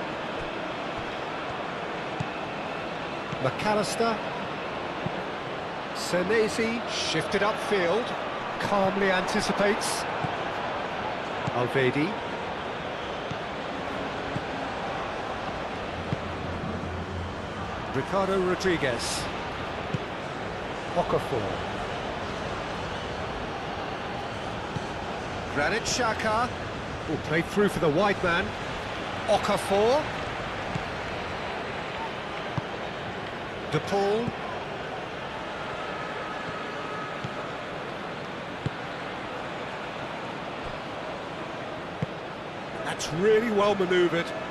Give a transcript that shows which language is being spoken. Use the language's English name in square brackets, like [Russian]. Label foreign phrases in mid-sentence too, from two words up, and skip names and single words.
[English] McAllister. Senesi shifted upfield, calmly anticipates. Alvedi. Ricardo Rodriguez. Okafor. Granit Xhaka will play through for the wide man. Okafor. De Paul. That's really well manoeuvred.